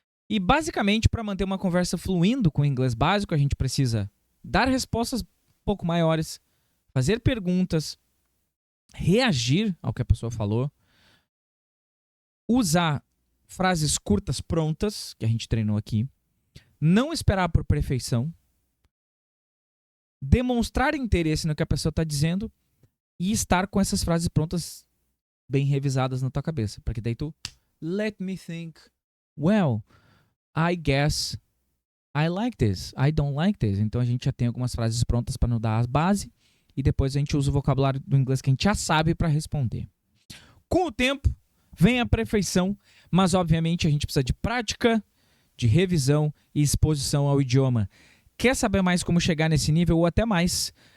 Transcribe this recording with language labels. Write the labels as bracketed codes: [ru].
[pt] E basicamente, para manter uma conversa fluindo com o inglês básico, a gente precisa dar respostas um pouco maiores, fazer perguntas, reagir ao que a pessoa falou, usar frases curtas prontas, que a gente treinou aqui, não esperar por perfeição, demonstrar interesse no que a pessoa está dizendo e estar com essas frases prontas bem revisadas na tua cabeça. Porque daí tu, [en] let me think, well, I guess I like this, I don't like this. [pt] Então a gente já tem algumas frases prontas para nos dar a base e depois a gente usa o vocabulário do inglês que a gente já sabe para responder. Com o tempo, vem a perfeição, mas obviamente a gente precisa de prática, de revisão e exposição ao idioma. Quer saber mais como chegar nesse nível ou até mais?